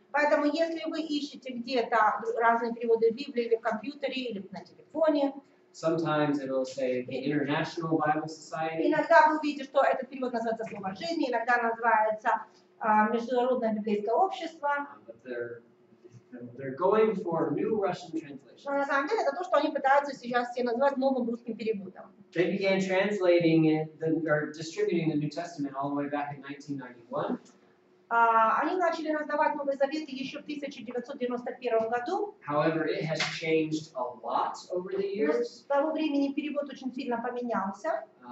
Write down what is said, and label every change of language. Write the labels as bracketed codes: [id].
[ru] Поэтому, если вы ищете где-то разные переводы в Библии, или в компьютере, или на телефоне, [en] Sometimes it will say the International Bible Society. [ru] иногда вы увидите, что этот перевод называется «Слово жизни», иногда называется «Международное библейское общество». [en] But they're going for new Russian translation. [ru] Но на самом деле это то, что они пытаются сейчас все назвать новым русским переводом. [en] They began translating it or distributing the New Testament all the way back in 1991. [ru] Они начали раздавать Новый Завет еще в 1991 году. [en] However, it has changed a lot over the [ru] Но [en] years, [ru] с того времени перевод очень сильно поменялся,